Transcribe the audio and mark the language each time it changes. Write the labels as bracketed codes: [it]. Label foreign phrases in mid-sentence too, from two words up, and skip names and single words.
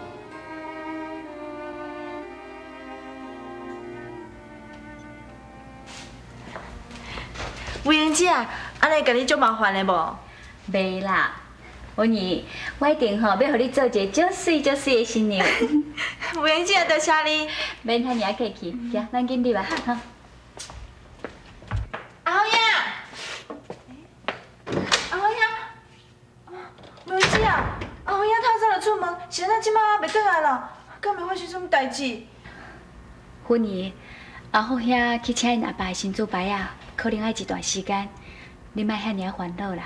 [nan] 吴英姐啊，安尼甲你足麻烦的无？袂啦，婚姨，我一定吼要互你做一个足水足水的新娘。吴英姐，多谢你。免遐尔客气，行，咱紧入吧，哈。阿豪呀，阿豪呀，吴英姐啊，阿豪呀透早就出门，现在即马袂转来了，敢会发生什么代志？婚姨，阿好遐去请因阿爸的新主牌啊，可能要一段时间，你莫遐尔烦恼啦。